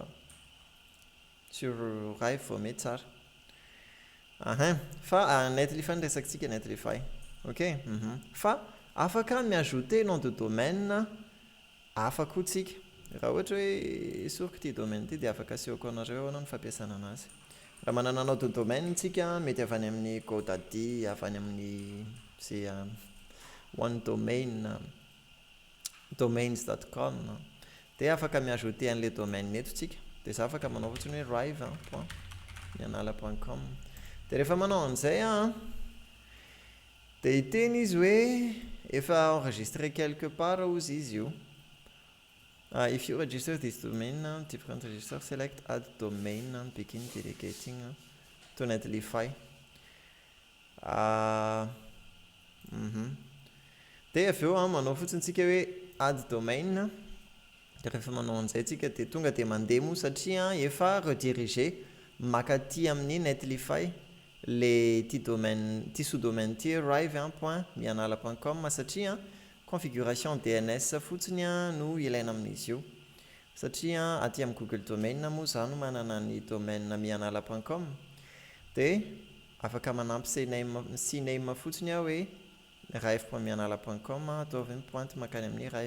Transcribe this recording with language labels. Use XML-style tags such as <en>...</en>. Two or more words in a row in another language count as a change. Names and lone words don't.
<mg>Rive vao mety tsara fa Netlify nresaksika Netlify ok fa afaka miajouter</mg> <fr>nom de domaine</fr> <mg>hafa koa tsika raha ohatra hoe soroko ty domaine ty dia afaka asehoko anareo anao ny fampiasana anazy raha manana</mg> <fr>nom de domaine</fr> <mg>tsika mety avy any amin'ny GoDaddy avy any amin'ny zay</mg> <en>one domain</en> <mg>domains.com dia afaka miajouter an'ilay domaine eto tsika dia za afaka manao fotsiny hoe rive.mianala.com dia rehefa manao an'izay dia hiteny izy hoe efa</mg> <fr>enregistré quelque part</fr> <mg>ozy izy io</mg> <en>if you register this domain different register select add domain begin delegating to Netlify</en> <mg>dia avy eo manao fotsiny tsika hoe</mg> <en>add domain</en> <mg>dia rehefa manao an'izay tsika dia tonga dia mandeha moa satria efa redirigé makaty amin'ny Netlify</mg> <fr>le ty domaine</fr> <mg>ty sous-domaine ty rive.mianala.com satria</mg> <fr>configuration DNS</fr> <mg>fotsiny no ilaina amin'izy io satria aty amin'ny Google Domain moa zany manana ny domaine mianala.com dia afaka manampy cname fotsiny hoe rive.mianala.com ataovy pointe makany amin'ny</mg>